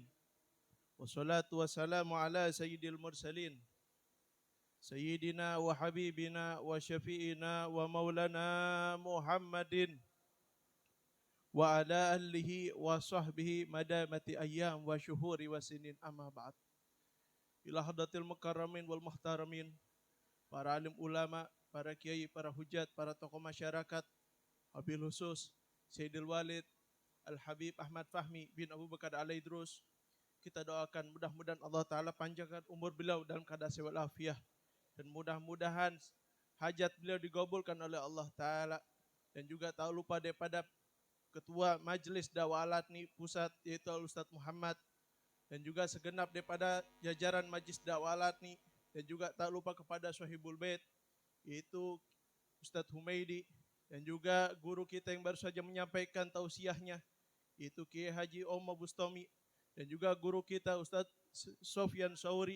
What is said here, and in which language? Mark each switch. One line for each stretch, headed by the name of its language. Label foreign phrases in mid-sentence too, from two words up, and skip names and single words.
Arabic: والصلاة والسلام على سيد المرسلين. سيدنا وحبيبنا وشفيعنا ومولانا محمد وعلى آله وصحبه ما دامت الأيام والشهور والسنين أما بعد. إلى حضرة المكرمين والمحترمين,
Indonesian: para alim ulama, para kiai, para hujat, para tokoh masyarakat,
Arabic: وبالخصوص
Indonesian: Sayyidil Walid Al-Habib Ahmad Fahmi bin Abu Bakar Al-Idrus. Kita doakan mudah-mudahan Allah Ta'ala panjangkan umur beliau dalam keadaan sehat walafiat, dan mudah-mudahan hajat beliau digabulkan oleh Allah Ta'ala. Dan juga tak lupa daripada Ketua Majelis Dakwah Al-Adni Pusat, yaitu Al-Ustadz Muhammad, dan juga segenap daripada jajaran Majelis Dakwah Al-Adni, dan juga tak lupa kepada Sohibul Bait, yaitu Ustadz Humaidi, dan juga guru kita yang baru saja menyampaikan tausiahnya, yaitu Kiai Haji Omar Bustami, dan juga guru kita Ustadz Sofyan Sauri.